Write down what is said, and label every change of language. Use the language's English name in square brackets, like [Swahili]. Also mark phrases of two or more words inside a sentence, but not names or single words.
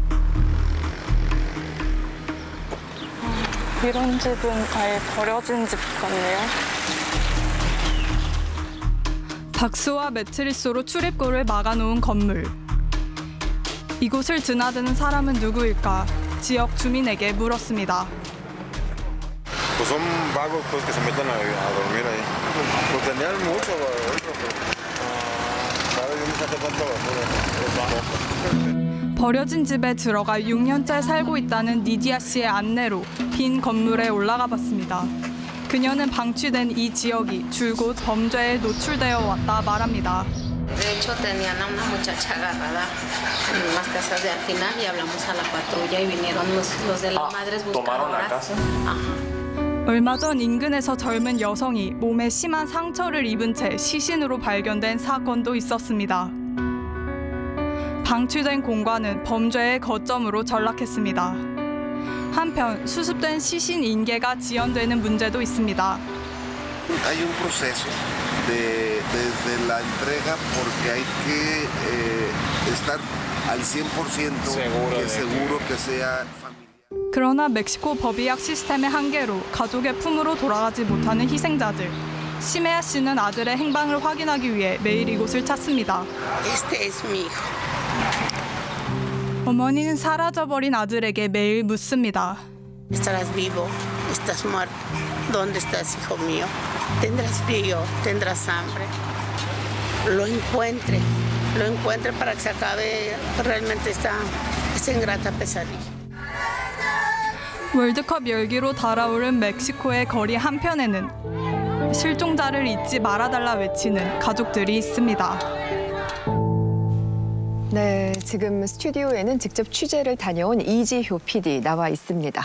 [Korean] 이런 집은 아예 버려진 집 같네요. 박스와 매트리스로 출입구를 막아놓은 건물. 이곳을 드나드는 사람은 누구일까? 지역 주민에게 물었습니다. [Spanish] Pues son vagos pues, que se meten a dormir ahí. Pues tenían mucho, cada vez me hace falta basura. [Korean] 버려진 집에 들어가 6년째 살고 있다는 니디아 씨의 안내로 빈 건물에 올라가 봤습니다. 그녀는 방치된 이 지역이 줄곧 범죄에 노출되어 왔다 말합니다. [Spanish] De hecho, tenían a una muchacha agarrada en unas casas de al final y hablamos a la patrulla y vinieron los de las madres buscadoras. [Korean] 얼마 전 인근에서 젊은 여성이 몸에 심한 상처를 입은 채 시신으로 발견된 사건도 있었습니다. 방치된 공간은 범죄의 거점으로 전락했습니다. 한편 수습된 시신 인계가 지연되는 문제도 있습니다. [Spanish] Hay un proceso desde la entrega porque hay que estar al 100% seguro que sea familiar. [Korean] 그러나 멕시코 법의학 시스템의 한계로 가족의 품으로 돌아가지 못하는 희생자들. 시메아 씨는 아들의 행방을 확인하기 위해 매일 이곳을 찾습니다. [Spanish] Este es mi hijo. [Korean] 어머니는 사라져버린 아들에게 매일 묻습니다. [Spanish] Estarás vivo, estás muerto. ¿Dónde estás, hijo mío? Tendrás frío, tendrás hambre. Lo encuentre para que se acabe realmente esta ingrata pesadilla. [Korean] 월드컵 열기로 달아오른 멕시코의 거리 한편에는 실종자를 잊지 말아달라 외치는 가족들이 있습니다. 네, 지금 스튜디오에는 직접 취재를 다녀온 이지효 PD 나와 있습니다.